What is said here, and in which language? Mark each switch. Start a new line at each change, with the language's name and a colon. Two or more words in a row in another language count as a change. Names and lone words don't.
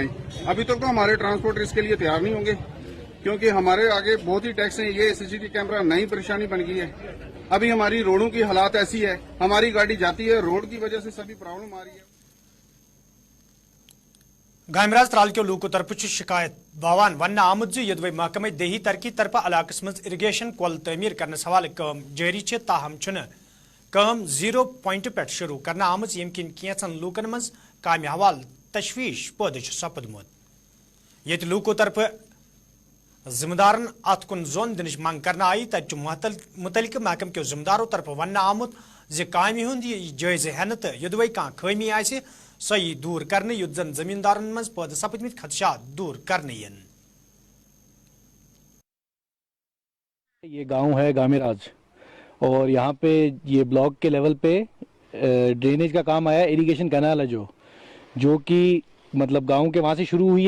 Urdu: ابھی تک تو ہمارے ٹرانسپورٹر اس کے لیے تیار نہیں ہوں گے کیونکہ ہمارے آگے بہت ہی ٹیکس ہیں. یہ CCTV کیمرہ نئی پریشانی بن گئی ہے. ابھی ہماری روڈوں کی حالات ایسی ہے, ہماری گاڑی جاتی ہے, روڈ کی وجہ سے سبھی پرابلم آ رہی ہے.
Kashmiri: گامراز ترال کے لوکو طرف شکایت باوان ون آمد یدوے محکمہ دیہی ترقی طرف علاقس مز اریگیشن کول تعمیر کرنس حوالہ کام جاری چھ, تاہم چھنہ کام 0 پوائنٹ پہ شروع کرنا آمز یم کن کینچن لوکن مز کامہ حوالہ تشویش پٲدٕ سپدمت. یت لوکو طرف ذمہ دارن ات کن زون دنچ منگ کرنا آئی, تت
Urdu: متعلقہ محکمہ کے ذمہ داروں
Kashmiri: طرف ون آمت کامہ ہند جائزہ ہینہ تو یدوے کان خامی آسہ سہی دور کرنے یت زن زمیندارن مز پٲدٕ سپدمت خدشات دور کرنے ین.
Urdu: یہ گاؤں ہے گامراز اور یہاں پہ یہ بلاک کے لیول پہ ڈرینیج کا کام آیا, اریگیشن کینال ہے جو کہ مطلب گاؤں کے وہاں سے شروع ہوئی ہے.